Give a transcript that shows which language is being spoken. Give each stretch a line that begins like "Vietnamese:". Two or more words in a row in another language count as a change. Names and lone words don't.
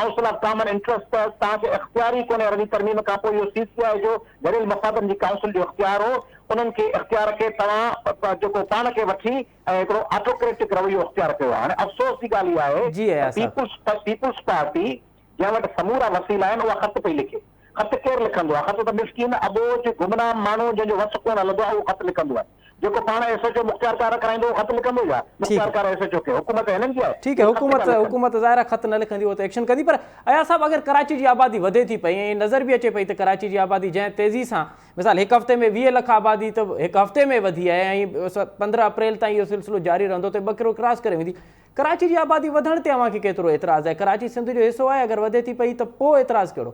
Sindhi: काउंसिल ऑफ कॉमन इंटरेस्ट तव्हांखे इख़्तियार ई कोन्हे रवी तरमीम खां पोइ इहो CCI जो जरील मफ़ादनि जी काउंसिल जो इख़्तियार हो उन्हनि खे इख़्तियार खे तव्हां जेको पाण खे वठी ऐं हिकिड़ो ऑटोक्रेटिक रवैयो इख़्तियार कयो आहे हाणे अफ़सोस जी ॻाल्हि इहा आहे जी अया साहब पीपुल्स पार्टी जंहिं वटि समूरा वसीला आहिनि उहा ख़त पई लिखे ख़त केरु लिखंदो आहे ख़त त मिस्कीन अबोज गुमनाम माण्हू जंहिंजो वस कोन हलंदो आहे उहो ख़त लिखंदो आहे जेको पाण SHO मुख़्तियार कार कराईंदो ख़त लिखंदो या मुख़्तियार कार SHO खे हुकूमत हिननि जी आहे
Urdu: ٹھیک ہے
Sindhi: हुकूमत ज़ाहिर ख़त न लिखंदी
Urdu: وہ تو
Sindhi: एक्शन कंदी पर अया साहब अगर कराची जी आबादी वधे थी पई ऐं नज़र भी अचे पई त कराची जी आबादी जंहिं तेज़ी सां मिसाल हिकु हफ़्ते में 20 लख आबादी त हिकु हफ़्ते में वधी आहे ऐं 15 अप्रैल ताईं इहो सिलसिलो जारी रहंदो त 2 करोड़ क्रॉस करे वेंदी कराची जी आबादी वधण ते अव्हांखे केतिरो एतिराज़ आहे कराची सिंध जो हिसो आहे अगर वधे थी पई त पोइ एतिराज़ कहिड़ो